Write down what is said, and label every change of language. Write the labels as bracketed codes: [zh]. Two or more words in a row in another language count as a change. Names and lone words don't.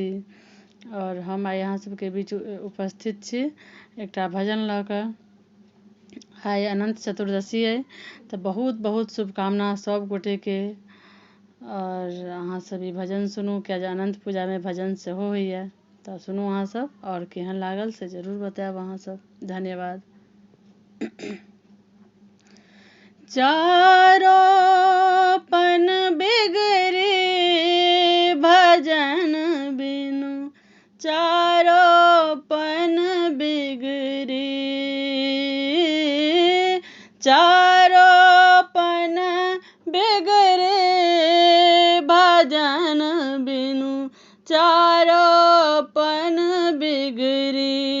[mai] और हम आइ अहाँ सबके बीच उपस्थित छी एकटा भजन लऽ कऽ। आइ अनंत चतुर्दशी है तो बहुत बहुत शुभकामना सब गोटे के। और अहाँ सब ई भजन सुनू, क्या अनंत पूजा में भजन सेहो होइए, तो सुनू अहाँ सब। और केहन लागल से जरूर बतायब अहाँ सब। धन्यवाद। चारोपन बिगड़ी भजन बिनु, चारोपन बिगड़ी, चारोपन बिगड़ी भजन बिनु, चारोपन बिगड़ी।